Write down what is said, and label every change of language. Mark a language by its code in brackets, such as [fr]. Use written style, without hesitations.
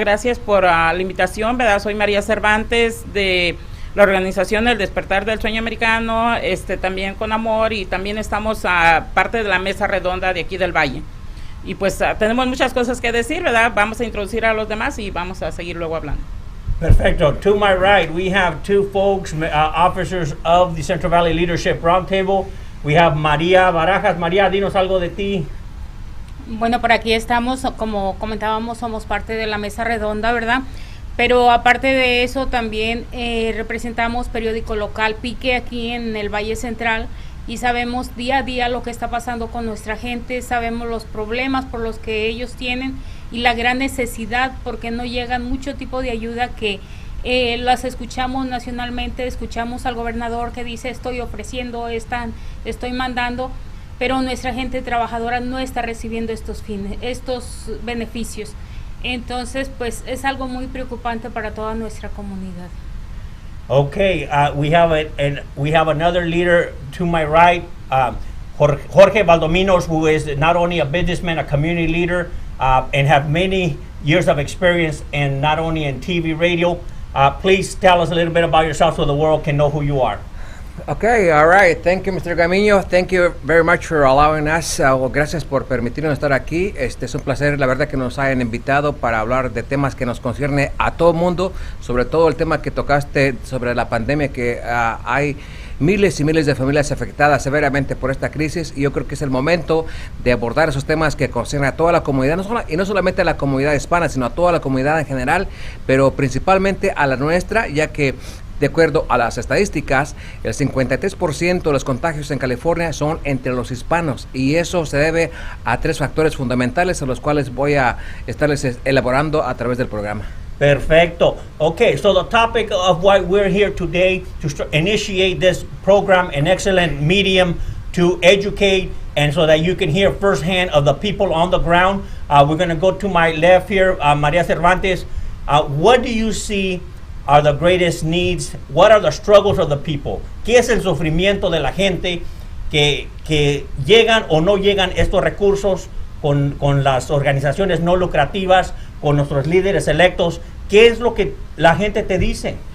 [es] Gracias por la invitación, ¿verdad? Soy María Cervantes de la organización El Despertar del Sueño Americano, también con amor, y también estamos parte de la Mesa Redonda de aquí del Valle. Y pues tenemos muchas cosas que decir, ¿verdad? Vamos a introducir a los demás y vamos a seguir luego hablando. Perfecto. [en] To my right, we have two folks, officers of the Central Valley Leadership Roundtable. We have María Barajas. [es] María, dinos algo de ti. Bueno, por aquí estamos, como comentábamos, somos parte de la Mesa Redonda, ¿verdad? Pero aparte de eso, también representamos periódico local Pique aquí en el Valle Central, y sabemos día a día lo que está pasando con nuestra gente, sabemos los problemas por los que ellos tienen y la gran necesidad porque no llegan mucho tipo de ayuda que las escuchamos nacionalmente. Escuchamos al gobernador que dice estoy ofreciendo, estoy mandando, pero nuestra gente trabajadora no está recibiendo estos beneficios. Entonces, pues es algo muy preocupante para toda nuestra comunidad. [en] Okay, we have another leader to my right, Jorge Valdominos, who is not only a businessman, a community leader, and have many years of experience in not only in TV, radio. Please tell us a little bit about yourself so the world can know who you are. Okay, all right. Thank you, Mr. Gamino. Thank you very much for allowing us. [es] Gracias por permitirnos estar aquí. Es un placer, la verdad, que nos hayan invitado para hablar de temas que nos concierne a todo el mundo, sobre todo el tema que tocaste sobre la pandemia, que hay miles y miles de familias afectadas severamente por esta crisis, y yo creo que es el momento de abordar esos temas que conciernen a toda la comunidad, y no solamente a la comunidad hispana, sino a toda la comunidad en general, pero principalmente a la nuestra, ya que de acuerdo a las estadísticas, el 53% de los contagios en California son entre los hispanos, y eso se debe a tres factores fundamentales a los cuales voy a estarles elaborando a través del programa. Perfecto. [en] Okay, so the topic of why we're here today to initiate this program, an excellent medium to educate and so that you can hear firsthand of the people on the ground. We're going to go to my left here, María Cervantes. What do you see are the greatest needs? What are the struggles of the people? [es] ¿Qué es el sufrimiento de la gente que llegan o no llegan estos recursos con las organizaciones no lucrativas, con nuestros líderes electos? ¿Qué es lo que la gente te dice?